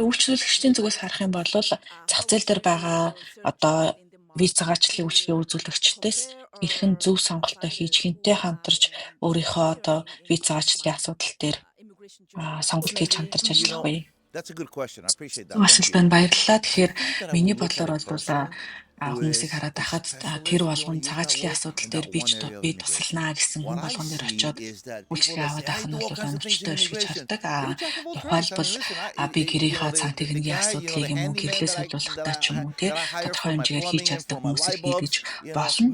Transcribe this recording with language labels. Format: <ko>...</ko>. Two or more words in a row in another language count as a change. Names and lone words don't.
<mn>үзүүлэгчдийн зүгээс харах юм бол зах зээл дээр байгаа одоо виз цагаачлалын үйлчилгээ үзүүлэгчдээс хэрхэн зөв сонголтоо хийж хинтээ хамтарч өөрийнхөө одоо виз цагаачлалын асуудал дээр сонголт хийж хамтарч ажиллах вэ?</mn> <en>That's a good question. I appreciate that.</en> <mn>Асуулт байна. Баярлалаа. Тэгэхээр миний бодлоор бол хүмүүсийг хараад байхад тэр болгон цагаачлалын асуудал дээр би тусалнаа гэсэн хүн болгон дээр очиод үйлчлэгээ аваад байх нь бол оновчтой биш гэж хардаг. Тухайлбал би гэрийнхаа цан техникийн асуудлыг юм уу гэрлээ солиулахдаа ч юм уу тодорхой хэмжээгээр хийж чаддаг хүмүүсийг хийгэж болно.</mn>